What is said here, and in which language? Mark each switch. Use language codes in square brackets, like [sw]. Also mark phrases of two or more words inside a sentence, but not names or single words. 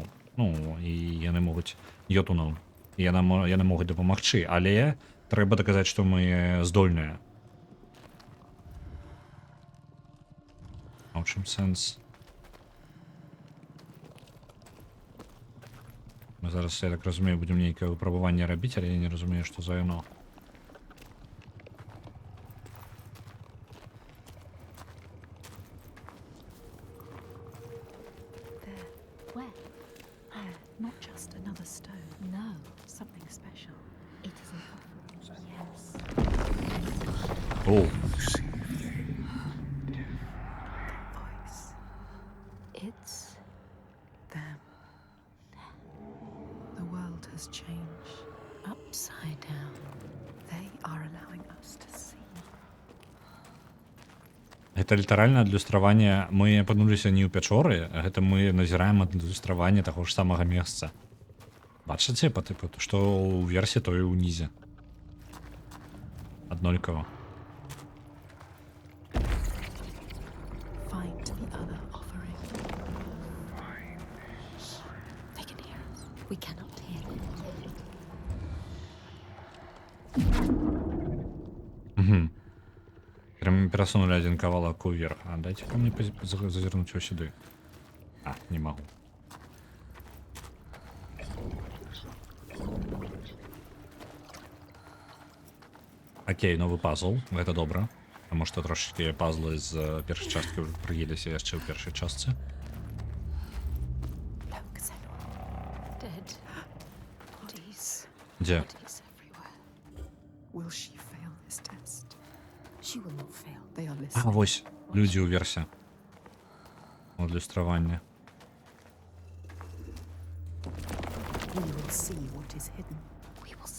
[be] Ну, і яны могуць йотунаў, і яны могуць дапамагчы, але трэба даказаць, што мы здольныя. А ў чым сэнс? Мы зараз, я так разумею, будзем нейкае выпрабаванне рабіць, але я не разумею, што за яно. [en] Not just another stone. No, something special. It is an offering. Yes. [be] О, [en] Voice. It's them. The world has changed. Upside down. They are allowing us to see. [be] гэта літаральна адлюстраванне. Мы апынуліся не ў пячоры, а гэта мы назіраем адлюстраванне таго ж самага месца. Бачыце, па тыпу, што ўверсе, то і ўнізе. Аднолькава. [en] Find the other offering. They can hear us. We cannot hear them. [be] Прям перасунули один кавалок уверх. [ru] Дайте-ка мне зазирнуть его сюда. Не могу. Окей, новый пазл. Это добро. [be] Потому что трошечки пазлы з першай часткі прыеліся яшчэ ў першай частцы. [en] Look, Senua. Dead. Bodies. [be] Дзе? [en] Bodies everywhere. Will she fail this test? She will not fail. They are listening. [be] Вось, людзі ўверсе. Адлюстраванне. [en] We will see what is hidden. We